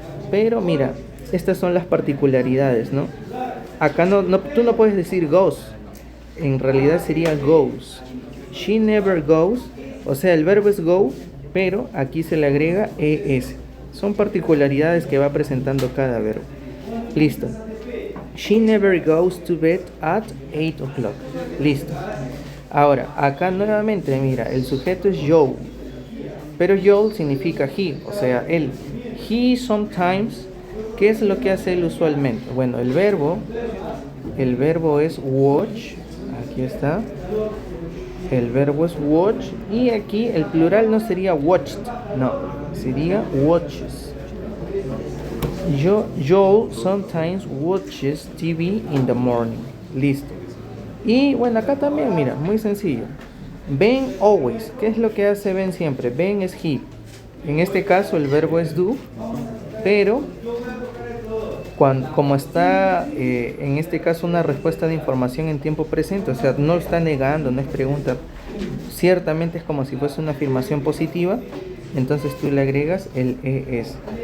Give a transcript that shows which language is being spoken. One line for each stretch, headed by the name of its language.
Spanish: Pero mira, estas son las particularidades, ¿no? Acá tú no puedes decir goes. En realidad sería
English: goes. She never goes.
Spanish: O sea, el verbo es go, pero aquí se le agrega es. Son particularidades que va presentando cada verbo. Listo.
English: She never goes to bed at 8 o'clock.
Spanish: Listo. Ahora, acá nuevamente, mira, el sujeto es Joel. Pero Joel significa he, o sea, él.
English: He sometimes,
Spanish: ¿qué es lo que hace él usualmente? Bueno, el verbo es watch. Aquí está. El verbo es watch. Y aquí el plural no sería watched, no, sería watches.
English: Joel sometimes watches TV in the morning.
Spanish: Listo. Y bueno, acá también, mira, muy sencillo.
English: Ben always.
Spanish: ¿Qué es lo que hace Ben siempre? Ben es he. En este caso el verbo es do, pero como está en este caso una respuesta de información en tiempo presente, o sea, no está negando, no es pregunta, ciertamente es como si fuese una afirmación positiva, entonces tú le agregas el es.